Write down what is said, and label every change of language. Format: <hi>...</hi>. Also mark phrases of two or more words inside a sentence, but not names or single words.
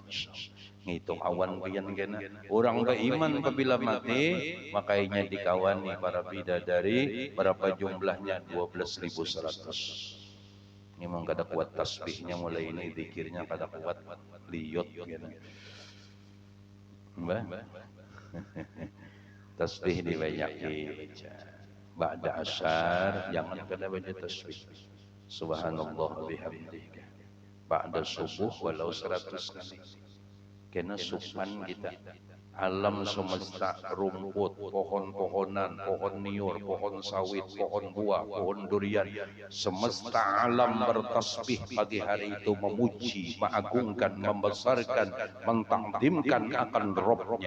<bjn>Ngitung awan pian kena orang beriman apabila mati makanya dikawani para bidadari berapa jumlahnya 12.100. Ini memang kada kuat tasbihnya mulai ini zikirnya kada kuat liot gitu. Mbah tasbih dibanyakin ba'da asyar jangan kada baca tasbih</bjn> <ar>سبحان الله وبحمده</ar> <bjn>ba'da subuh walau 100 kali. Kena supan kita alam semesta rumput pohon-pohonan pohon niur pohon sawit pohon buah pohon durian semesta alam bertasbih pagi hari itu memuji mengagungkan membesarkan mentakdimkan akan Robnya.</bjn>